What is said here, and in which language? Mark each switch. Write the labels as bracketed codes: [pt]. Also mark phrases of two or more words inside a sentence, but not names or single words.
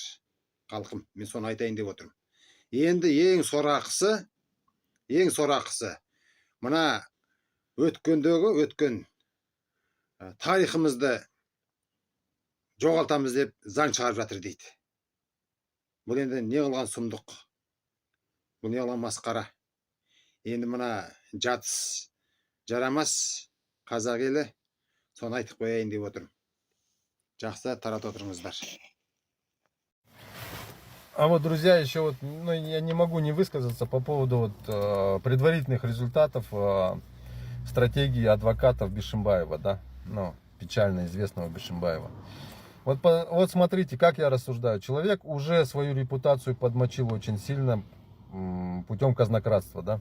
[kk] Халқым, мен соны айтайын деп отырмын. Енді ең сорақысы, мына өткен тарихымызды жоғалтамыз деп заң шығарып жатыр дейді. Бұл енді не қылған сұмдық? Бұл не қылған масқара? Енді мына жатыс жарамас қазақ елі, соны айтып қояйын деп отырмын. Жақсы, таратып отырыңыздар. [ru] А вот, друзья, еще вот, ну, я не могу не высказаться по поводу вот, предварительных результатов стратегии адвокатов Бишимбаева, да, ну, печально известного Бишимбаева. Вот смотрите, как я рассуждаю. Человек уже свою репутацию подмочил очень сильно путем казнократства, да.